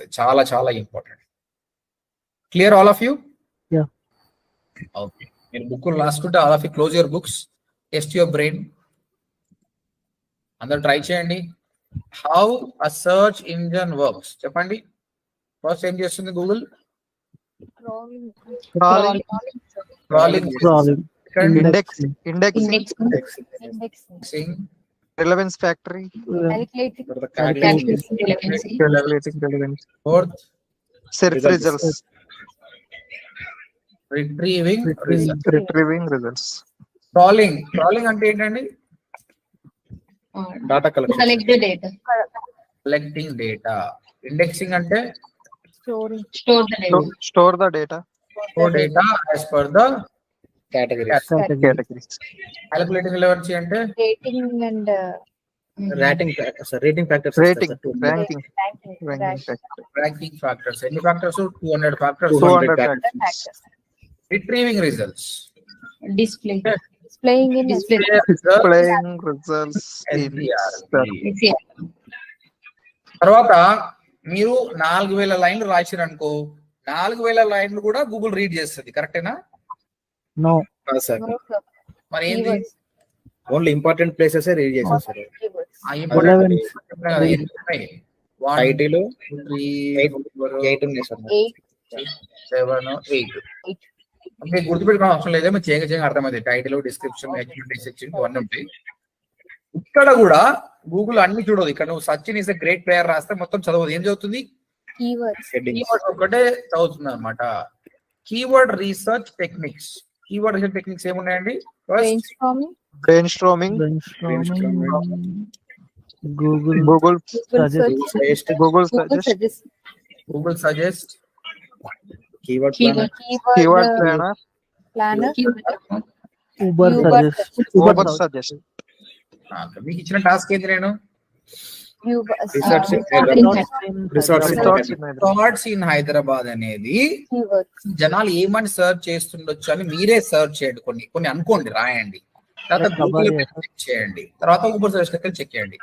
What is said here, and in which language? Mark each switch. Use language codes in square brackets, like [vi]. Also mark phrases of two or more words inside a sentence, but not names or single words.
[te] చాలా చాలా ఇంపార్టెంట్. [en] clear all of you? [te] ఓకే. మీరు బుక్ రాసుకుంటే [en] all of you close your books, test your brain. [te] అందరు ట్రై చేయండి. [en] how a search engine works [te] చెప్పండి. ఫస్ట్ ఏం చేస్తుంది గూగుల్? [en] indexing, relevance factory, relevance, fourth search results, retrieving results, [te] crawling అంటే ఏంటండి? [en] data collection, collecting data. Indexing అంటే store the data, as per the categories. calculating relevance అంటే rating factors, ranking ranking factors. ఎన్ని factors? 200 factors. 200 factors, retrieving results, displaying in displaying results in SDR. [te] తర్వాత మీరు 4000 లైన్లు రాశారు అనుకో, 4000 లైన్లు కూడా గూగుల్ రీడ్ చేస్తుంది. కరెక్టేనా? No. మరి ఏంటి? [en] only important places [te] రీడ్ చేసేస్తారు. ఆ important టైటిల్ 8 ఉన్నాయి సార్, 7 8. మీకు గుర్తుపెట్టుకోవడం అవసరం లేదు, మీరు చేయగా అర్థమైంది. టైటిల్, డిస్క్రిప్షన్, సెక్షన్ ఇవన్నీ ఉంటాయి. ఇక్కడ కూడా గూగుల్ అన్ని చూడదు. ఇక్కడ నువ్వు [en] Sachin is a great player [te] రాస్తే మొత్తం చదవదు. ఏం చదువుతుంది? కీవర్డ్ ఒకటే చదువుతుంది అనమాట. [en] keyword research techniques. keyword research techniques ఏమున్నాయండి? brainstorming, Google suggest, keyword planner, Uber suggest. Uber suggest. [te] మీకు ఇచ్చిన టాస్క్ ఏంటి? నేను [en] Research in Resorts in Resorts in Hyderabad. resorts in Hyderabad [te] అనేది జనాలు ఏమని సర్చ్ చేస్తుండొచ్చు అని మీరే సర్చ్ చేయండి. కొన్ని అనుకోండి, రాయండి. తర్వాత గూగుల్ చెక్ చేయండి, తర్వాత ఊబర్ సర్చ్ చెక్ చేయండి.